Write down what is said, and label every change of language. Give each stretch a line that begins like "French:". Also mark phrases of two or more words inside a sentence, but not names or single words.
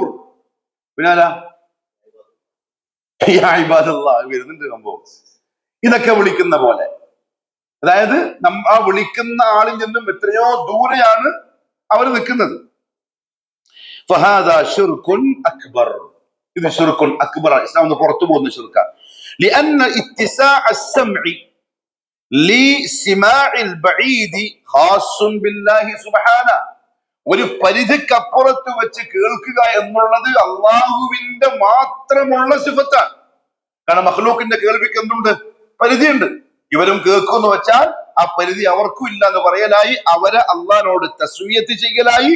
Malayalam: പിന്നെ ആരാ?
Arabic: يا عباد الله,
Malayalam: വരുന്നുണ്ട് സംഭവം. ഇതൊക്കെ വിളിക്കുന്ന പോലെ, അതായത് ആ വിളിക്കുന്ന ആളിൽ നിന്നും എത്രയോ ദൂരെയാണ് അവർ നിൽക്കുന്നത്.
Arabic: فهذا شرك أكبر,
Malayalam: ഇത്
Arabic: شرك أكبر,
Malayalam: ഇസ്ലാം നിന്ന് പുറത്തു പോകുന്ന ശിർക്കാണ്.
Arabic: لأن اتساع السمع لسماع البعيد خاص بالله سبحانه,
Malayalam: ഒരു പരിധിക്കപ്പുറത്ത് വെച്ച് കേൾക്കുക എന്നുള്ളത് അള്ളാഹുവിന്റെ മാത്രമുള്ള സിഫത്താണ്. കാരണം മഖ്ലൂക്കിന്റെ കേൾവിക്ക് എന്തുണ്ട്? പരിധിയുണ്ട്. ഇവരും കേൾക്കുമെന്ന് വെച്ചാൽ ആ പരിധി അവർക്കും ഇല്ല എന്ന് പറയലായി, അവരെ അള്ളാഹിനോട് തസ്വിയത്ത് ചെയ്യലായി.